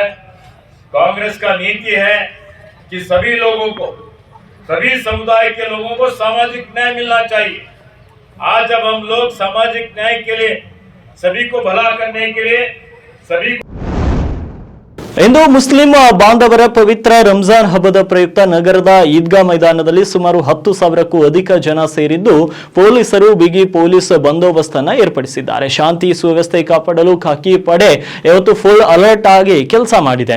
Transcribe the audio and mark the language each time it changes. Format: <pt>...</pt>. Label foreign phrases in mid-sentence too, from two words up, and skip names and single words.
<hi>कांग्रेस का नीति है कि सभी लोगों को, सभी समुदाय के लोगों को सामाजिक न्याय मिलना चाहिए। आज जब हम लोग सामाजिक न्याय के लिए, सभी को भला करने के लिए, सभी</hi> <kn>ಇಂದು ಮುಸ್ಲಿಂ ಬಾಂಧವರ ಪವಿತ್ರ ರಂಜಾನ್ ಹಬ್ಬದ ಪ್ರಯುಕ್ತ ನಗರದ ಈದ್ಗಾ ಮೈದಾನದಲ್ಲಿ ಸುಮಾರು 10,000ಕ್ಕೂ ಅಧಿಕ ಜನ ಸೇರಿದ್ದು ಪೊಲೀಸರು ಬಿಗಿ ಪೊಲೀಸ್ ಬಂದೋಬಸ್ತನ್ನು ಏರ್ಪಡಿಸಿದ್ದಾರೆ. ಶಾಂತಿ ಸುವ್ಯವಸ್ಥೆ ಕಾಪಾಡಲು ಖಾಕಿ ಪಡೆ ಇವತ್ತು</kn> <en>full alert</en> <kn>ಆಗಿ ಕೆಲಸ ಮಾಡಿದೆ.</kn>